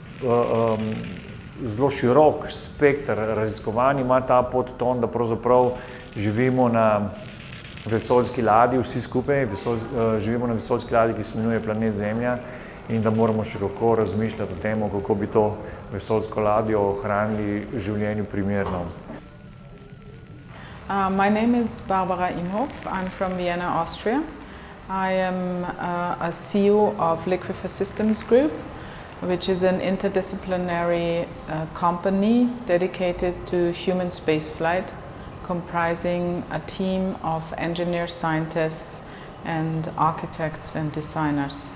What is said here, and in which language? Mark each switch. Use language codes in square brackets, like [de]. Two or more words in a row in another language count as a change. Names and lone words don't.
[sl] zelo širok spekter raziskovanj ima ta podton, da pravzaprav živimo na vesoljski ladji, vsi skupaj živimo na vesoljski ladji, ki se imenuje planet Zemlja, in da moramo še kako razmišljati o tem, kako bi to vesoljsko ladjo ohranili življenju primerno. [en] My name is Barbara Imhoff. I'm from Vienna, Austria. I am a CEO of Liquifer Systems Group, which is an interdisciplinary company dedicated to human spaceflight, comprising a team of engineers, scientists, and architects and designers.